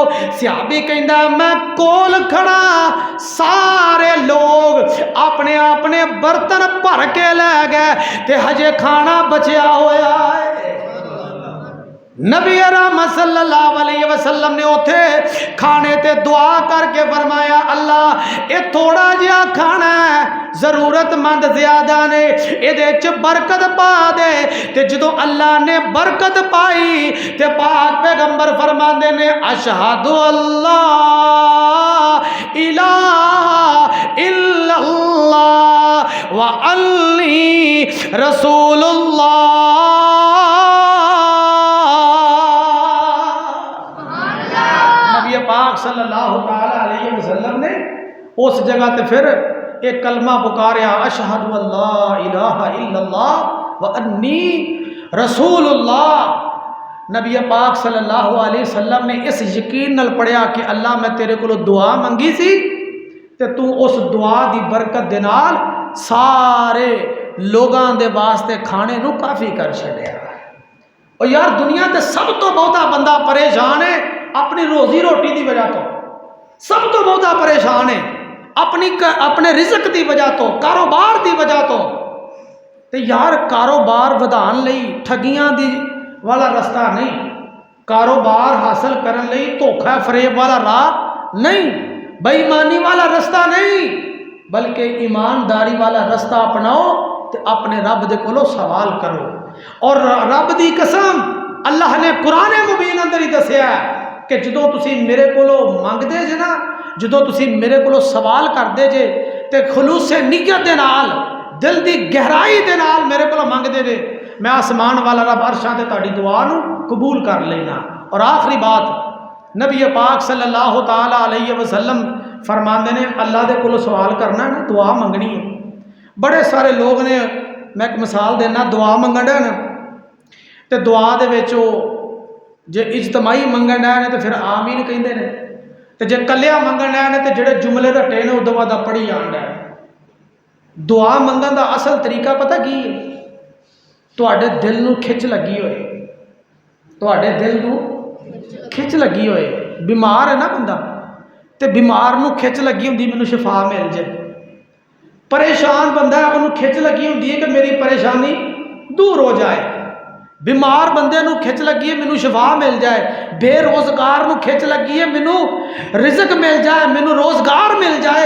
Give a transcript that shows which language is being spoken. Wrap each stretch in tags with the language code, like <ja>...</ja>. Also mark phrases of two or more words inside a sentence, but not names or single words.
<pa>صحابی کہندا میں کول کھڑا، سارے لوگ اپنے اپنے برتن بھر کے لے گئے تے ہجے کھانا بچیا ہویا ہے۔ نبی رحمت</pa> <ar>صلی اللہ علیہ وسلم</ar> <pa>نے اوتھے کھانے تے دعا کر کے فرمایا اللہ اے تھوڑا جہا کھانا ہے ضرورت مند زیادہ نے یہ برکت پا دے تے جدو اللہ نے برکت پائی تے پاک پیغمبر فرماندے نے</pa> <ar>اشہد اللہ الہ الا اللہ وانی رسول اللہ۔</ar> <pa>پاک</pa> <ar>صلی اللہ تعالی علیہ وسلم</ar> <pa>نے اس جگہ تے پھر ایک کلمہ پکاریا</pa> <ar>اشہد اللہ الہ الا اللہ وانی رسول اللہ۔</ar> <pa>نبی پاک</pa> <ar>صلی اللہ علیہ وسلم</ar> <pa>نے اس یقین نال پڑھیا کہ اللہ میں تیرے کو دعا منگی سی تے تو اس دعا دی برکت دے نال سارے لوگاں دے واسطے کھانے نو کافی کر چھڑیا۔ اور یار دنیا تے سب تو بہتا بندہ پریشان ہے اپنی روزی روٹی دی وجہ تو، سب تو بہتا پریشان ہے اپنے رزق دی وجہ تو، کاروبار دی وجہ تو۔ تے یار کاروبار ودھان لئی ٹھگیاں دی والا رستہ نہیں، کاروبار حاصل کرن لئی دھوکھا فریب والا راہ نہیں، بے ایمانی والا رستہ نہیں، بلکہ ایمانداری والا رستہ اپناؤ تے اپنے رب دے کولو سوال کرو۔ اور رب دی قسم اللہ نے قرآن مبین اندر ہی دسیا ہے کہ جدو تسی میرے کولو منگ دے جے نا، جدو تسی میرے کولو سوال کر دے جے تے خلوص نیت دے نال دل دی گہرائی دے نال میرے کولو منگ دے جے میں آسمان والا رب عرشاں تے تہاڈی دعا نو قبول کر لینا۔ اور آخری بات نبی پاک</pa> <ar>صلی اللہ تعالی علیہ وسلم</ar> <pa>فرماندے نے اللہ دے کولو سوال کرنا ہے نا دعا منگنی ہے۔ بڑے سارے لوگ نے میں ایک مثال دینا دعا منگن ڈے نا تے دعا دے وچ جے اجتماعی منگن ڈے نے تے پھر آمین کہندے نے تے جے کلیا منگن ڈے نے تے جڑے جملے رٹے نے ادو بعد پڑھی جان ڈے۔ دعا منگن دا اصل طریقہ پتہ کی ہے؟ تواڈے دل نو کھچ لگی ہوئے، تواڈے دل نو کھچ لگی ہوئے۔ بیمار ہے نا بندہ تے بیمار نو کھچ لگی ہوندی مینوں شفا مل جائے، پریشان بندہ ہے انہوں کھچ لگی ہوندی ہے کہ میری پریشانی دور ہو جائے، بیمار بندے نو کھچ لگی ہے مینوں شفا مل جائے، بے روزگار نو کھچ لگی ہے مینوں رزق مل جائے، مینوں روزگار مل جائے۔</pa>